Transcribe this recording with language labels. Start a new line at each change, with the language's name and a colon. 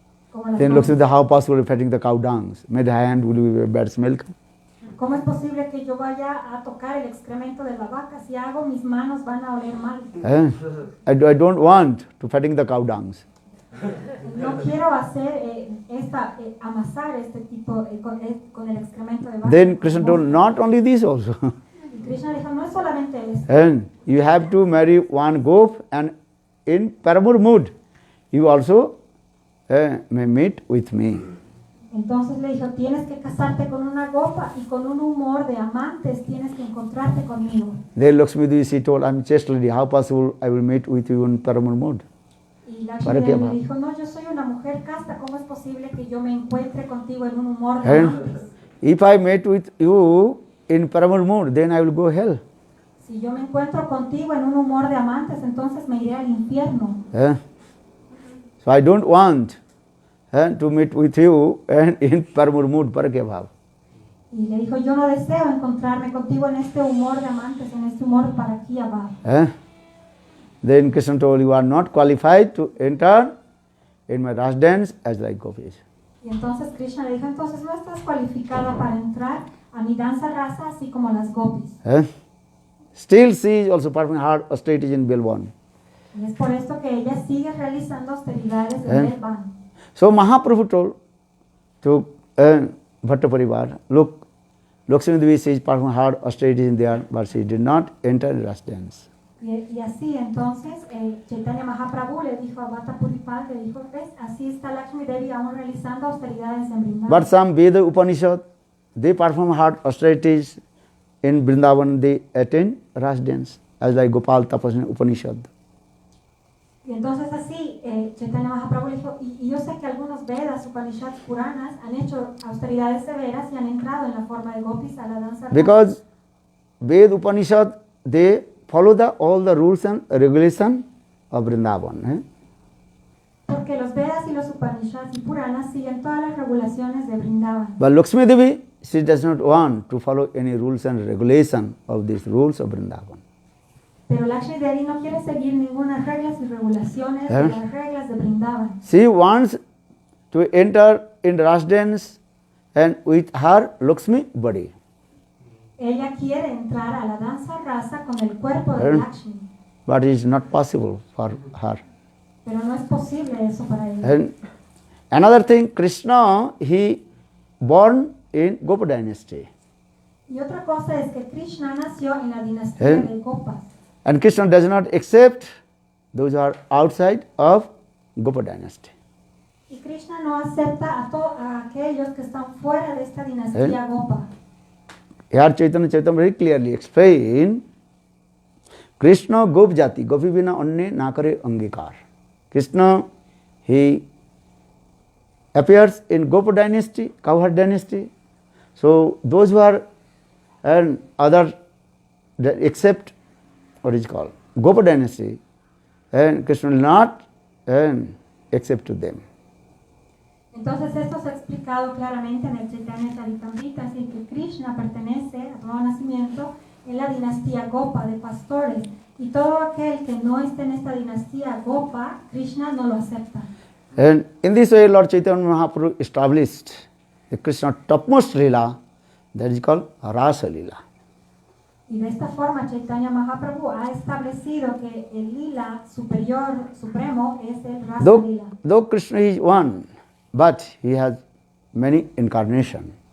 Spanish: Como
English: Then looks at the how possible fatting the cow dung. Made hand will be a bad smell.
Spanish: ¿Cómo es posible que yo vaya a tocar el excremento de la vaca? Si hago, mis manos van a oler mal.
English: I don't want to fatting the cow dung.
Spanish: No quiero hacer amasar este tipo con el excremento de vaca.
English: Then Krishna told not only this also.
Spanish: Krishna dijo, no es solamente eso.
English: And you have to marry one gop, and in paramur mood, you also may meet with me.
Spanish: Entonces le dijo, tienes que casarte con una gopa y con un humor de amantes tienes que encontrarte conmigo.
English: Then Lakshmi Devi, she told, I am chaste lady, how possible I will meet with you in paramur mood?
Spanish: Y Lakshmi Devi le dijo, no, yo soy una mujer casta, ¿cómo es posible que yo me encuentre contigo en un humor de amantes?
English: If I meet with you in paramur mood, then I will go hell.
Spanish: Si yo me encuentro contigo en un humor de amantes, entonces me iré al infierno.
English: So I don't want to meet with you in paramur mood, parakya bhav.
Spanish: Y le dijo, yo no deseo encontrarme contigo en este humor de amantes, en este humor parakya bhav.
English: Then Krishna told, you are not qualified to enter in my ras dance as like gopis.
Spanish: Y entonces Krishna le dijo, entonces no estás cualificada para entrar a mi danza rasa así como las gopis.
English: Still she is also performing hard austerities in Bilvan.
Spanish: Y es por esto que ella sigue realizando austeridades en Bilvan.
English: So Mahaprabhu told to Bhatta Parivar, look, Lakshmi Devi is performing hard austerities in there, but she did not enter in ras dance.
Spanish: Y así entonces Chaitanya Mahaprabhu le dijo a Bhatta Parivar, le dijo, ves, así está Lakshmi Devi aún realizando austeridades en Vrindavan.
English: But some Veda Upanishad, they perform hard austerities in Vrindavan, they attain ras dance, as like Gopal Tapasya Upanishad.
Spanish: Y entonces así Chaitanya Mahaprabhu le dijo, y yo sé que algunos Vedas, Upanishads, Puranas han hecho austeridades severas y han entrado en la forma de gopis a la danza.
English: Because Ved Upanishad, they follow all the rules and regulations of Vrindavan.
Spanish: Porque los Vedas y los Upanishads y Puranas siguen todas las regulaciones de Vrindavan.
English: But Lakshmi Devi, she does not want to follow any rules and regulations of these rules of Vrindavan.
Spanish: Pero Lakshmi Devi no quiere seguir ninguna reglas y regulaciones de las reglas de Vrindavan.
English: She wants to enter in ras dance and with her Lakshmi body.
Spanish: Ella quiere entrar a la danza rasa con el cuerpo de Lakshmi.
English: But it is not possible for her.
Spanish: Pero no es posible eso para ella.
English: And another thing, Krishna, he born in Gopa dynasty.
Spanish: Y otra cosa es que Krishna nació en la dinastía de Gopas.
English: And Krishna does not accept those who are outside of Gopa dynasty.
Spanish: Y Krishna no acepta a aquellos que están fuera de esta dinastía Gopa.
English: Here Chaitanya Charitamrita very clearly explain,
Bangla: Krishna Gop Jati, Gopi bina anne na kare angikar.
English: Krishna, he appears in Gopa dynasty, cowherd dynasty. So those who are other except what is called Gopa dynasty, and Krishna will not accept to them.
Spanish: Entonces esto se ha explicado claramente en el Chaitanya Charitamrita, así que Krishna pertenece a nuevo nacimiento en la dinastía Gopa de pastores, y todo aquel que no esté en esta dinastía Gopa, Krishna no lo acepta.
English: And in this way, Lord Chaitanya Mahaprabhu established the Krishna topmost lila, that is called Rasa Lila.
Spanish: Y de esta forma Chaitanya Mahaprabhu ha establecido que el lila superior, supremo, es el Rasa Lila.
English: Though Krishna is one, but he has many incarnations.